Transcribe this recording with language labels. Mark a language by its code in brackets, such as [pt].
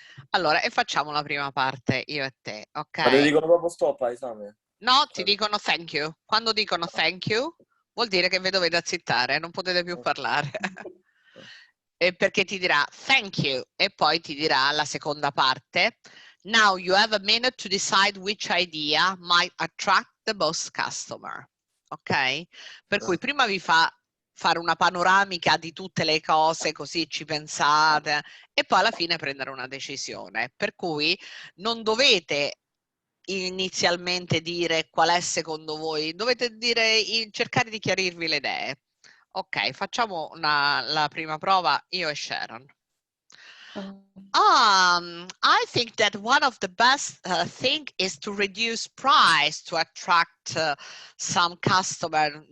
[it] Allora, e facciamo la prima parte, io e te, ok? Ma ti dicono proprio stop all'esame? No, ti dicono [en] thank you. [it] Quando dicono [en] thank you, [it] vuol dire che vi dovete azzittare, non potete più parlare. E perché ti dirà [en] thank you [it] e poi ti dirà la seconda parte. [en] Now you have a minute to decide which idea might attract the most customer. Ok? [it] Per cui prima vi fa fare una panoramica di tutte le cose, così ci pensate, e poi alla fine prendere una decisione. Per cui non dovete inizialmente dire qual è secondo voi, dovete cercare di chiarirvi le idee. Ok, facciamo la prima prova, io e Sharon. [en] I think that one of the best thing is to reduce price to attract some customer.